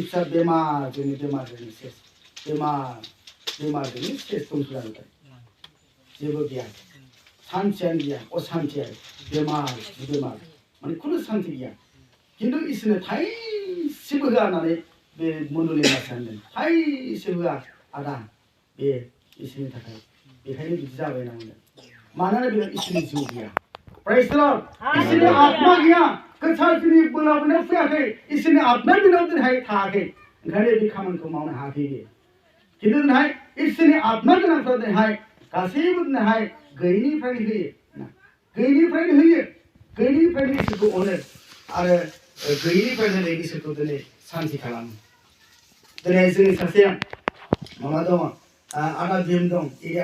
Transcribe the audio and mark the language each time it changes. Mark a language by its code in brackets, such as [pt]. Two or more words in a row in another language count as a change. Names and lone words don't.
[brx] फिसा बेमारजोंनो सेस बेमारजोंनो सेस दंसोलांबाय जेबो गैया सान्थियानो गैया असान्थि आरो बेमार माने खुनु सान्थि गैया खिन्थु इसोरनो थाइसेबो होआ होननानै बे मण्डलनि मानसिया होनदों थाइसेबो होआ आदा बे इसोरनि थाखाय बेखायनो बिदि जाबाय होनना बुंदों मानोना बेनाव इसोरनि जिउ गैया [en] praise the Lord [brx] इसोरनि आत्मा गैया गोथारनि बोलावनायाव फैयाखै इसोरनि आत्मा बेनाव दिनैहाय थायाखै ओंखायनो बे खामानिखौ मावनो हायाखै बियो खिन्थु दिनैहाय इसोरनि आत्मा गोनांफ्रा दिनैहाय गासैबो दिनैहाय गैयिनिफ्रायनो होयो गैयिनिफ्रायनो इसोरखौ अनो आरो गैयिनिफ्रायनो दिनै इसोरखौ दिनै सान्ति खालामो दिनै जोंनि सासे माबा दङ आदा भीम दं एरिया